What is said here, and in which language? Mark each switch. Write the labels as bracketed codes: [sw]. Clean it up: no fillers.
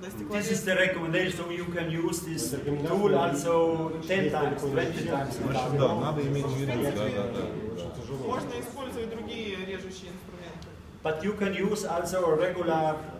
[en] This is the recommendation, so you can use this tool also 10 times, 20 times. [ru] Да, надо иметь в виду, да. Можно использовать другие режущие инструменты. [en] But you can use also a regular.